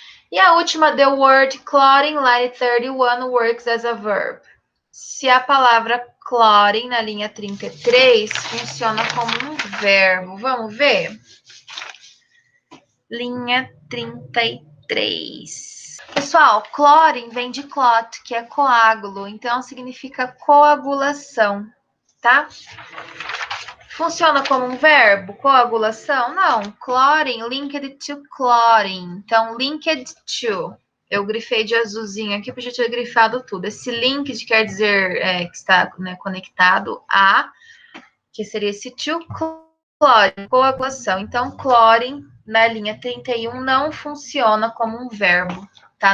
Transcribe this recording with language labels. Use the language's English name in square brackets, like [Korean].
[Portuguese] E a última, [English] the word clotting, line 31, works as a verb. [Portuguese] Se a palavra clotting na linha 33 funciona como um verbo. Vamos ver? Linha 33. Pessoal, clotting vem de clot, que é coágulo, então significa coagulação, tá? Funciona como um verbo, coagulação? Não. [English] Clotting, linked to clotting. [Portuguese] Então, linked to. Eu grifei de azulzinho aqui, porque eu já tinha grifado tudo. Esse linked quer dizer que está, né, conectado a, que seria esse to, clotting, coagulação. Então, clotting, na linha 31, não funciona como um verbo, tá?